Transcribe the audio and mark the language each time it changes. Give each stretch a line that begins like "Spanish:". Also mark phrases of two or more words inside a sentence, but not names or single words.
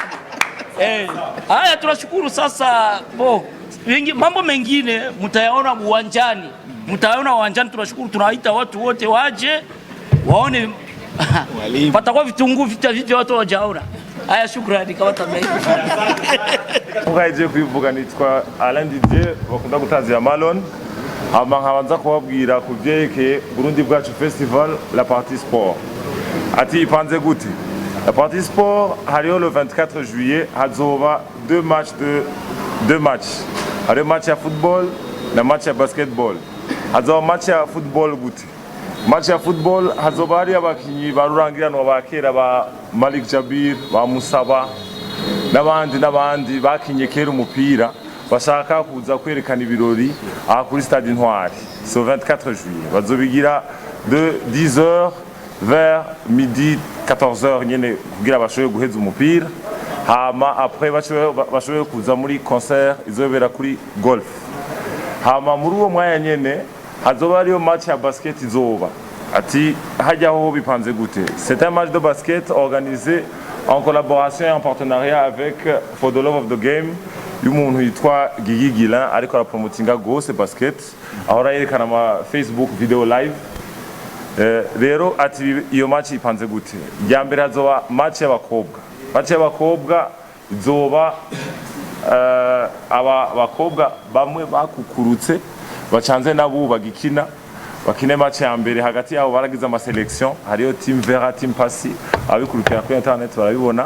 Swahili: Haya, tunashukuru sasa. Mambo mengine mtayaona uwanjani. Tunashukuru, tunawaita watu wote waje waone. Patakuwa vitunguu vita watu wajaona. Haya, shukrani kama tabai.
Rundi: Ukaje kwivuga nitwa Alain Didier bakunda gutazira Malon. Habanza kubabwira kuvyeke Burundi Bwacu Festival
French: la partie sport.
Rundi: Ati ipanze gute?
French: La partie sport
Rundi: hariho
French: le 24 juillet
Rundi: hazoba
French: deux matchs.
Rundi: Hari match ya football na match ya basketball. Hazoba match ya football gute? Match ya football hazoba hari abakinyi barurangiranwa bakera ba Malik Jabir, ba Musaba n'abandi bakinye kera umupira bashaka kuza kwerekana ibirori aha kuri Stade Intwari. So 24 juillet bazobigira
French: de 10h vers midi 14h
Rundi: nyene kugira bashoboye guheza umupira. Hama après bashoboye kuza muri concert izobera kuri golf. Hama muri uwo mwanya nyene hazoba ariyo match ya basket izoba. Ati hajyaho bipanze gute?
French: C'est un match de basket organisé en collaboration et en partenariat avec For the Love of the Game
Rundi: y'umuntu yitwa
French: Gigi Gilin
Rundi: ariko arapromotinga gose basket ahora yerekana ama
English: Facebook video live.
Rundi: Rero ati iyo match ipanze gute? Ya mbere hazoba match y'abakobwa. Match y'abakobwa izoba aba bakobwa bamwe bakukurutse bacanze nabo bagikina bakine match ya mbere hagati yabo baragize ama selection hariyo team Vera team Passy abikurikira kuri internet barabibona.